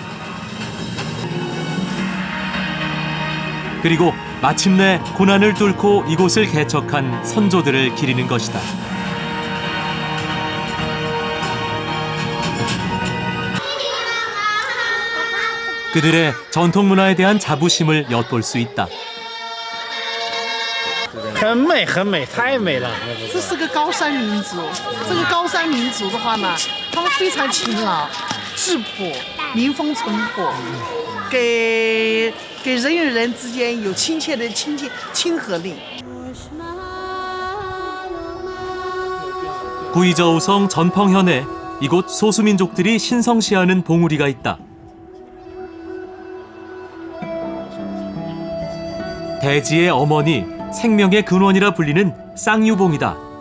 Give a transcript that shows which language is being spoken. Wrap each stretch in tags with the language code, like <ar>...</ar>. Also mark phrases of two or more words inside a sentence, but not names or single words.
<ko>그리고 마침내 고난을 뚫고 이곳을 개척한 선조들을 기리는 것이다. 그들의 전통 문화에 대한 자부심을 엿볼 수 있다.</ko> <zh>很美，很美，太美了。这是个高山民族，这个高山民族的话呢，他们非常勤劳、质朴、民风淳朴，给人与人之间有亲切的亲和力。</zh> <ko>구이저우성 전펑현에 이곳 소수민족들이 신성시하는 봉우리가 있다. 대지의 어머니, 생명의 근원이라 불리는 쌍유봉이다.</ko>